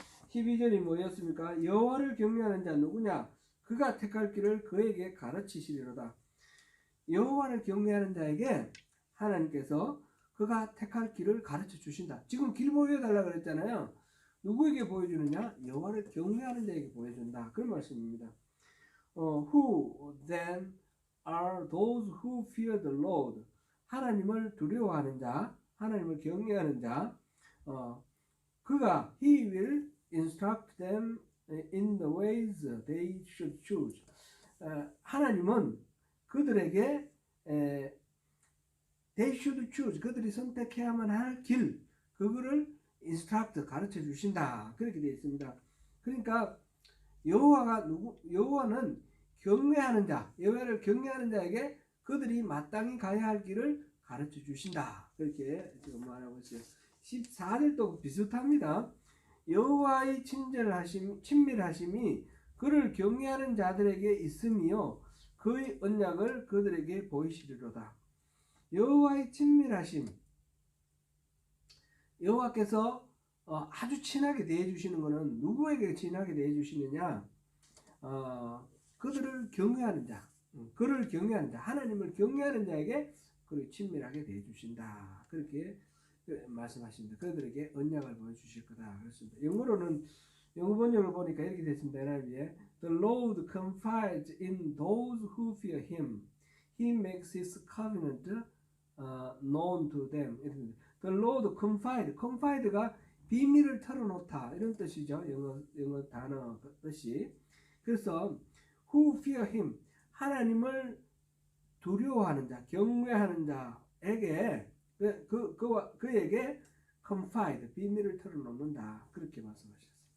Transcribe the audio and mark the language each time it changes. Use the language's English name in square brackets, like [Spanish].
[Korean] 12절이 뭐였습니까? 여호와를 경외하는 자 누구냐? 그가 택할 길을 그에게 가르치시리로다. 여호와를 경외하는 자에게 하나님께서 그가 택할 길을 가르쳐 주신다. 지금 길 보여달라고 그랬잖아요. 누구에게 보여주느냐? 여호와를 경외하는 자에게 보여준다. 그런 말씀입니다. [English] Who then are those who fear the Lord? [Korean] 하나님을 두려워하는 자, 하나님을 경외하는 자, 그가 [English] He will instruct them in the ways they should choose. [Korean] 하나님은 그들에게 [English] they should choose, [Korean] 그들이 선택해야만 할 길, 그거를 instruct, 가르쳐 주신다. 그렇게 되어 있습니다. 그러니까 여호와는 경외하는 자, 여호와를 경외하는 자에게 그들이 마땅히 가야 할 길을 가르쳐 주신다. 그렇게 지금 말하고 있어요. 14절도 비슷합니다. 여호와의 친밀하심이 그를 경외하는 자들에게 있으며 그의 언약을 그들에게 보이시리로다. 여호와의 친밀하심, 여호와께서 아주 친하게 대해주시는 것은 누구에게 친하게 대해주시느냐? 그들을 경외하는 자, 그를 경외하는 자, 하나님을 경외하는 자에게 그를 친밀하게 대해주신다. 그렇게 말씀하십니다. 그들에게 언약을 보여주실 거다. 그렇습니다. 영어 번역을 보니까 이렇게 됐습니다. [English] NIV에 The Lord confides in those who fear Him. He makes His covenant known to them. The Lord confide [Korean] 가 비밀을 털어놓다 이런 뜻이죠. 영어 단어 뜻이. 그래서 [English] who fear Him, [Korean] 하나님을 두려워하는 자, 경외하는 자에게 그에게 confide, 비밀을 털어놓는다. 그렇게 말씀하셨어요.